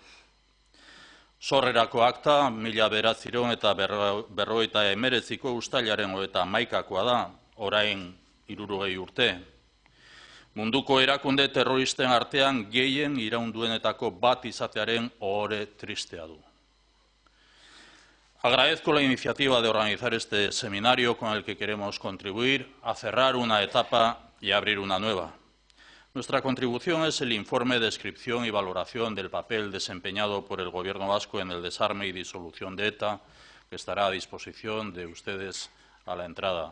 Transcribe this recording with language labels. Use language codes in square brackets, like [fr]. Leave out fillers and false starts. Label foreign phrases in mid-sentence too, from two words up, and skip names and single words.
[eu] Sorrerako akta, 1949ko uztailaren 31koa da, orain 60 urte. Munduko erakunde terroristen artean gehien iraunduenetako bat izatearen ohore tristea du. [es] Agradezco la iniciativa de organizar este seminario con el que queremos contribuir a cerrar una etapa y abrir una nueva. Nuestra contribución es el informe, descripción y valoración del papel desempeñado por el Gobierno vasco en el desarme y disolución de ETA, que estará a disposición de ustedes a la entrada.